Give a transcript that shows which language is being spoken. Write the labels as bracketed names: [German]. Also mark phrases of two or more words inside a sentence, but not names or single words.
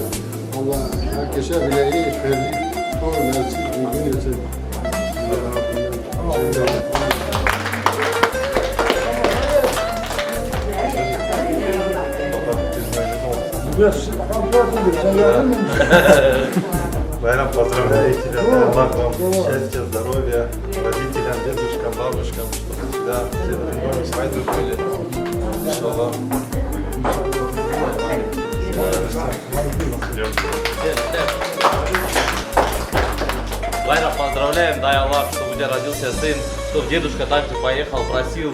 [Turkish] Allah herkese bile iyi, hayırlı, doğru, versin, uygun etsin. [Russian] Bayram поздравляю Allah вам счастья, здоровья, родителям, дедушкам, бабушкам, чтобы всегда все вместе свадьбы были. Иншаллах. Байрам, поздравляем, дай Аллах, чтобы у тебя родился сын, чтобы дедушка также поехал, просил.